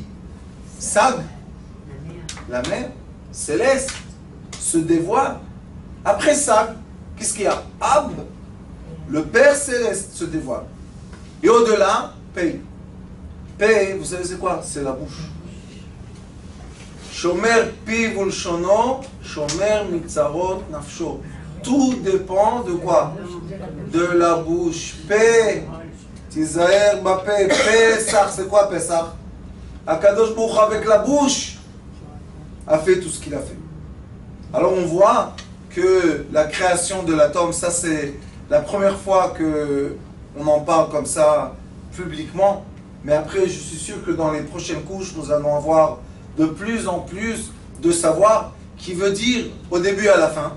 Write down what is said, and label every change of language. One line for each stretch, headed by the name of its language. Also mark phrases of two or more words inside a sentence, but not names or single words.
French: Sag, la mère céleste, se dévoile. Après ça, qu'est-ce qu'il y a? Ab, le Père céleste se dévoile. Et au-delà, Pei. Pei, vous savez c'est quoi? C'est la bouche.
Hebrew: שומר פיו ולשונו שומר מצרות נפשו.
French: Tout dépend de quoi? De la bouche. Pei, tizaer bapé. Pesach, c'est quoi Pesach? Akadosh Baruch Hu avec la bouche a fait tout ce qu'il a fait. Alors on voit que la création de l'atome, ça c'est la première fois qu'on en parle comme ça publiquement, mais après je suis sûr que dans les prochaines couches, nous allons avoir de plus en plus de savoir qui veut dire au début et à la fin.